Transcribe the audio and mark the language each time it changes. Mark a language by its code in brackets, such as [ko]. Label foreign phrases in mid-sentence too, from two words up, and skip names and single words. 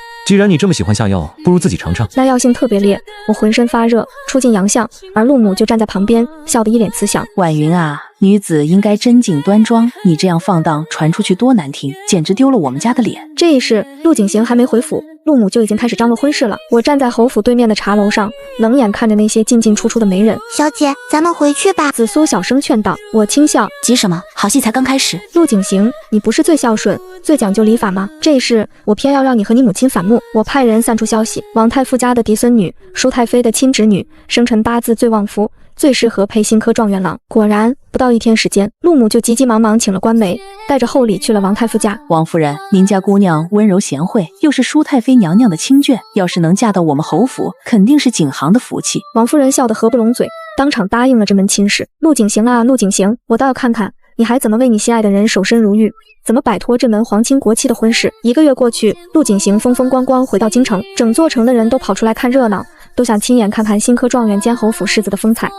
[zh] 既然你這麼喜歡下藥，不如自己嘗嘗。那藥性特別烈，我渾身發熱，出盡洋相，而陸母就站在旁邊，笑得一臉慈祥。婉雲啊，女子應該贞靜端莊，你這樣放蕩傳出去多難聽，簡直丟了我們家的臉。這一時，陸景行還沒回府，陸母就已經開始張羅婚事了。我站在侯府對面的茶樓上，冷眼看着那些進进出出的媒人。小姐，咱們回去吧。紫蘇小聲勸道。我輕笑，急什麼？好戲才剛開始。陸景行，你不是最孝順、最講究禮法嗎？這一事，我偏要讓你和你母親反目。我派人散出消息，王太傅家的嫡孙女，舒太妃的亲侄女，生辰八字最旺夫，最適合配新科状元郎。果然，不到1天時間，陸母就急急忙忙請了官媒，帶着厚禮去了王太傅家。王夫人，您家姑娘溫柔賢惠，又是舒太妃娘娘的親眷，要是能嫁到我們侯府，肯定是景行的福气。王夫人笑得合不攏嘴，當場答應了這門親事。陸景行啊，陸景行，我倒要看看你還怎麼為你心愛的人守身如玉，怎麼擺脫這門皇親國戚的婚事。1個月過去，陸景行風風光光回到京城，整座城的人都跑出來看熱鬧，都想親眼看看新科狀元兼侯府世子的風采。